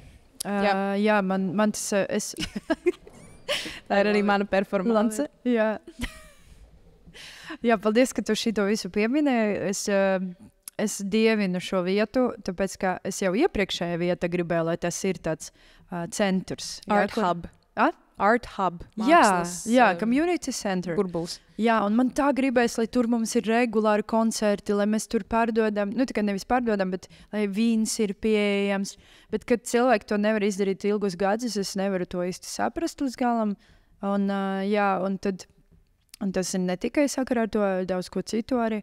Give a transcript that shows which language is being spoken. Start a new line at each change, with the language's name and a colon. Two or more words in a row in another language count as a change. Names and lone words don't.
Latvian: Man tas... Tā ir arī mana performance. Paldies, ka tu šito visu pieminēji. Es dievinu šo vietu, tāpēc, ka es jau iepriekšējā vieta gribēju, lai tas ir tāds centrs.
English: Art hub. Art hub. Community center.
Latvian: Burbulis. Un man tā gribēs, lai tur mums ir regulāri koncerti, lai mēs tur pārdodam, tikai nevis pārdodam, bet lai vīns ir pieejams. Bet, kad cilvēki to nevar izdarīt ilgus gadus, es nevaru to īsti saprast līdz galam. Un tas ir ne tikai sakarā ar to, daudz ko citu arī.